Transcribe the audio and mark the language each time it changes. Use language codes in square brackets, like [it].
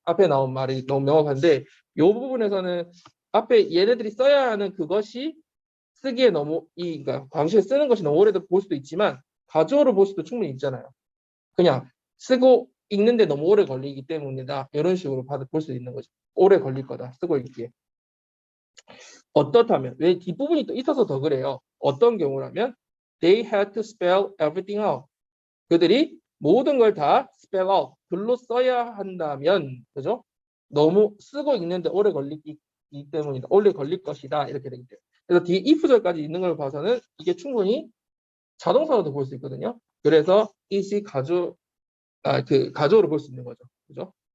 [ko] 앞에 나온 말이 너무 명확한데 이 부분에서는 앞에 얘네들이 써야 하는 그것이 쓰기에 너무 그러니까 광시에 쓰는 것이 너무 오래돼 볼 수도 있지만 가주어로 볼 수도 충분히 있잖아요. 그냥 쓰고 읽는데 너무 오래 걸리기 때문이다. 이런 식으로 볼 수 있는 거죠. 오래 걸릴 거다. 쓰고 읽기에. 어떻다면 왜 뒷부분이 또 있어서 더 그래요. 어떤 경우라면 [en] they had to spell everything out. [ko] 그들이 모든 걸 다 spell out 글로 써야 한다면 그죠? 너무 쓰고 읽는데 오래 걸리기 때문이다. 오래 걸릴 것이다. 이렇게 되기 때문에. 그래서 뒤에 if절까지 있는 걸 봐서는 이게 충분히 자동사로도 볼 수 있거든요. 그래서 it이 가주어로 볼 수 있는 거죠. 그죠?